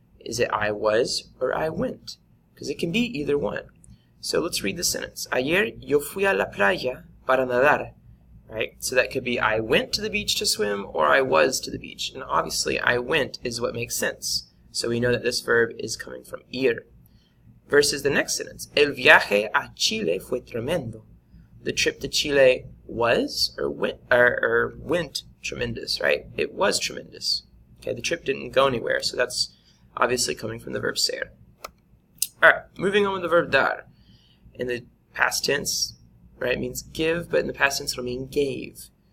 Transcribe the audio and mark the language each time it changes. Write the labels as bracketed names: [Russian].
[English] Is it I was or I went? Because it can be either one. So let's read the sentence. [Spanish] Ayer yo fui a la playa para nadar. [English] Right? So that could be I went to the beach to swim or I was to the beach. And obviously I went is what makes sense. So we know that this verb is coming from ir. Versus the next sentence. [Spanish] El viaje a Chile fue tremendo. [English] The trip to Chile was or went tremendous, right? It was tremendous. Okay, the trip didn't go anywhere, so that's obviously coming from the verb ser. Alright, moving on with the verb dar. In the past tense, right, means give, but in the past tense it'll mean gave.